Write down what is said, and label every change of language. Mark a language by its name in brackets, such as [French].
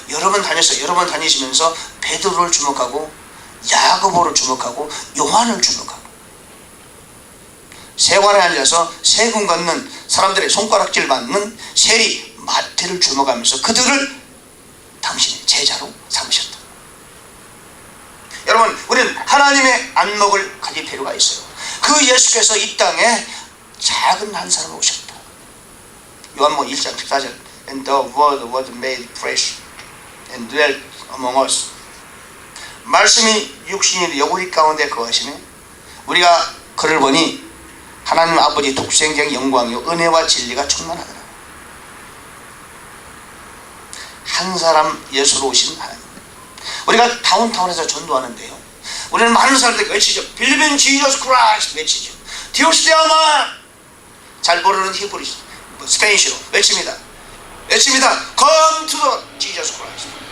[Korean] 여러 번 다니시면서 베드로를 주목하고, 야고보를 주목하고, 요한을 주목하고, 세관에 앉아서 세금 걷는 사람들의 손가락질 받는 세리 마태를 주목하면서 그들을 당신의 제자로 삼으셨다. 여러분, 우리는 하나님의 안목을 가질 필요가 있어요. 그 예수께서 이 땅에 작은 한 사람을 오셨다. 요한복음 1장 14절, [English] And the word was made flesh and dwelt among us. [Korean] 말씀이 육신이 되어 우리 가운데 거하시네. 우리가 그를 보니 하나님 아버지 독생자의 영광이요 은혜와 진리가 충만하더라. 한 사람 예수로 오신 하나님. 우리가 다운타운에서 전도하는데요, 우리는 많은 사람들이 외치죠. [English] Believe in Jesus Christ [Korean] 외치죠. [Spanish] Dios te ama. [Korean] 잘 모르는 히브리 스페인시로 외칩니다. [English] Come to the Jesus Christ.